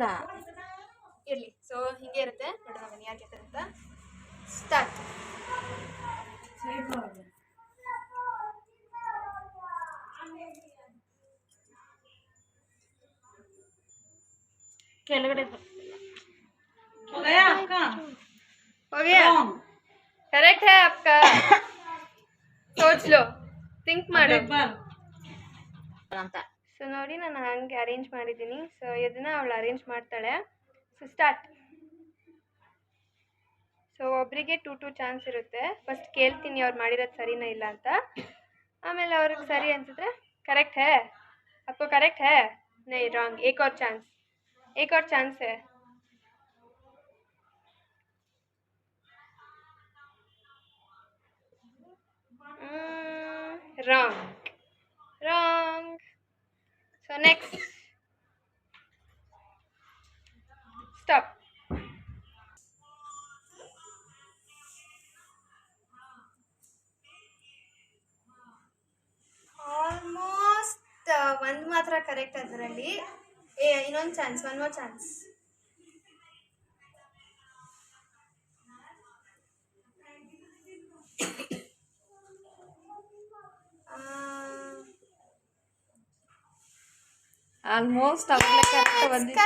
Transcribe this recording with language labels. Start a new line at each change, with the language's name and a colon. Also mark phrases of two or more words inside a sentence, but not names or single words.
Kannada: ಇರಲಿ. ಸೊ ಹೀಗೆ ಇರುತ್ತೆ. ನೋಡೋಣ ಬನ್ನಿ ಯಾರು ಗೆಲ್ತಾರೆ ಅಂತ.
Hindi: ಸ್ಟಾರ್ಟ್. ಕೆಳಗಡೆ हो गया. करेक्ट है आपका. सोच लो, थिंक
Kannada: ಮಾಡೋ ಅಂತ. ಸೊ ನೋಡಿ, ನಾನು ಹಂಗೆ ಅರೇಂಜ್ ಮಾಡಿದ್ದೀನಿ. ಸೊ ಇದನ್ನ ಅವಳು ಅರೇಂಜ್ ಮಾಡ್ತಾಳೆ. ಸೊ ಸ್ಟಾರ್ಟ್. ಸೊ ಒಬ್ಬರಿಗೆ 2 ಚಾನ್ಸ್ ಇರುತ್ತೆ. ಫಸ್ಟ್ ಕೇಳ್ತೀನಿ ಅವ್ರು ಮಾಡಿರೋದು ಸರಿನಾ ಇಲ್ಲ ಅಂತ. ಆಮೇಲೆ ಅವ್ರಿಗೆ ಸರಿ ಅನ್ಸಿದ್ರೆ
Hindi: ಕರೆಕ್ಟ್ है आपको, करेक्ट है, नहीं रॉन्ग, एक और चांस है.
English: Wrong. Wrong. So next. Stop.
Kannada: ಆಲ್ಮೋಸ್ಟ್ ಒಂದು ಮಾತ್ರ ಕರೆಕ್ಟ್ ಅದರಲ್ಲಿ. ಇನ್ನೊಂದು ಚಾನ್ಸ್,
English: one more chance.
Kannada: ಆಲ್ಮೋಸ್ಟ್ ಕರೆಕ್ಟ್ ಬಂದಿತ್ತು.